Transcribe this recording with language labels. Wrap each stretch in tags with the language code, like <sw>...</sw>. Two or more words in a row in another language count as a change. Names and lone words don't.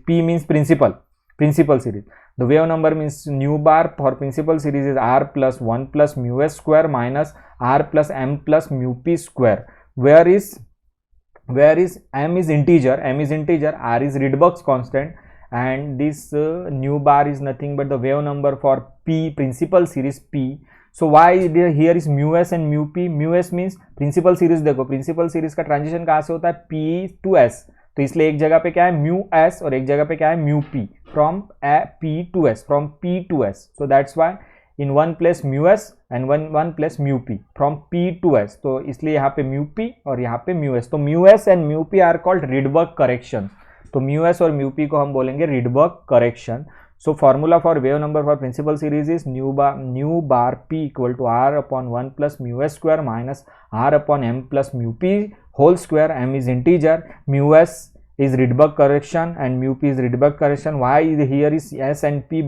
<en>P means principal series. The wave number means nu bar for principal series is r plus 1 plus mu s square minus r plus m plus mu p square. Where is m is integer, r is Rydberg's constant, and this nu bar is nothing but the wave number for p, principal series p. So why here is mu s and mu p? Mu s means principal series.</en> <hi>देखो</hi> <en>principal series</en> <hi>का transition कहाँ से होता है,</hi> <en>p to s.</en> <hi>तो इसलिए एक जगह पे क्या है</hi> <en>mu S</en> <hi>और एक जगह पे क्या है</hi> <en>mu P, from P to S, from P to S. so that's why in one place mu S and one place mu P, from P to S.</en> <hi>तो इसलिए यहाँ पे</hi> <en>mu P</en> <hi>और यहाँ पे</hi> <en>mu S.</en> <hi>तो</hi> <en>mu S and mu P are called Rydberg correction.</en> <hi>तो</hi> <en>mu S</en> <hi>और</hi> <en>mu P</en> <hi>को हम बोलेंगे</hi> <en>Rydberg correction. So formula for wave number for principal series is nu bar p equal to r upon 1 plus mu s square minus r upon m plus mu p whole square. M is integer, mu s is Rydberg correction and mu p is Rydberg correction. Why here is S and P?</en>